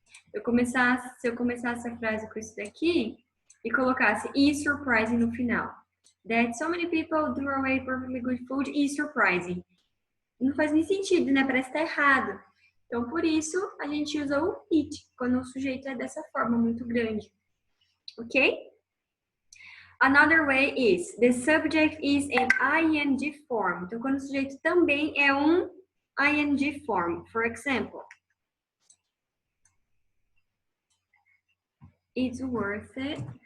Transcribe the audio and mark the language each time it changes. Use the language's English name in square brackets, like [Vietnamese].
[Portuguese] Se eu começasse a frase com isso daqui e colocasse [English] is surprising [Portuguese] no final. [English] That so many people threw away perfectly good food is surprising. [Portuguese] Não faz nem sentido, né? Parece que tá errado. Então, por isso, a gente usa o it, quando o sujeito é dessa forma, muito grande. Ok? [English] Another way is, the subject is an ing form. [Portuguese] Então, quando o sujeito também é um ing form. [English] For example, it's worth it.